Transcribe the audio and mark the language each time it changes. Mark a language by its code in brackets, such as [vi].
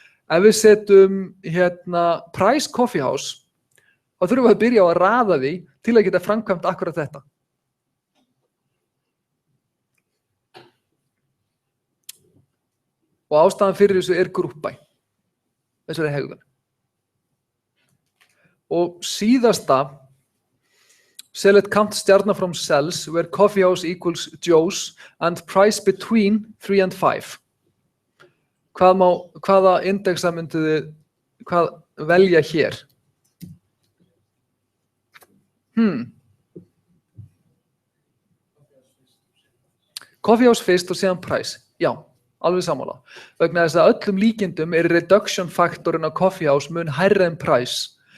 [is] Ef við setjum price coffee house, þá þurfum við að byrja á að raða því til að geta framkvæmt akkurat þetta. Og ástæðan fyrir þessu group by. Þessari hegðun. Og síðasta, [en] select count stjarna from cells where coffee house equals Joe's and price between 3 and 5. [is] Hvaða indexa myndið þið velja hér? Coffee house fyrst og síðan price. Já, alveg sammála. Vegna þess að öllum líkindum reduction faktorinn á coffee house mun hærri en price.